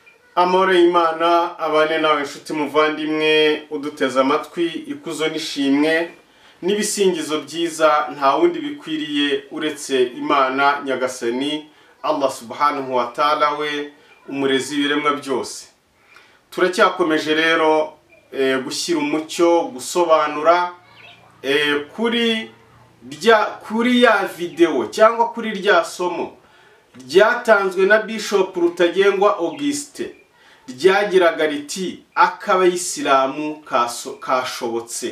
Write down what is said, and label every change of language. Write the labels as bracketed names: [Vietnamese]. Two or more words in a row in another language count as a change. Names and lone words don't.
[Kinyarwanda] Amore Imana abane nawe nshuti muvandimwe uduteze amatwi ikuzo nishimwe nibisingizo byiza nta wundi bikwiriye uretse Imana Nyagasani [Arabic] الله سبحانه وتعالى [Kinyarwanda] we umurezi biremwa byose. Turacyakomeje rero gushyira umucyo gusobanura kuri ya video cyangwa kuri rya somo ryatanzwe na Bishop Rutagengwa Augustin ryagiraga riti Abayislamu kashobotse.